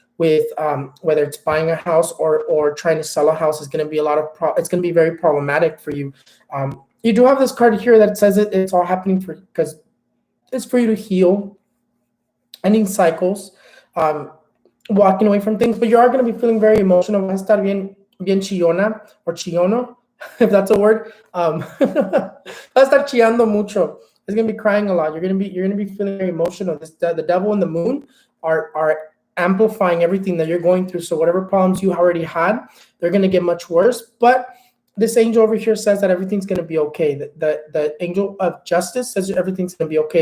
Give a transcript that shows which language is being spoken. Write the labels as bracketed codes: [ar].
[en] With whether it's buying a house or trying to sell a house, is going to be it's going to be very problematic for you. You do have this card here that says it's all happening because it's for you to heal, ending cycles, walking away from things, but you are going to be feeling very emotional. [es] Vas a estar bien chillona or chillono, [en] if that's a word. [es] Vas a estar chillando mucho. [en] It's going to be crying a lot. You're going to be feeling very emotional. The devil and the moon are amplifying everything that you're going through. So whatever problems you already had, they're going to get much worse. But this angel over here says that everything's going to be okay. The angel of justice says everything's going to be okay.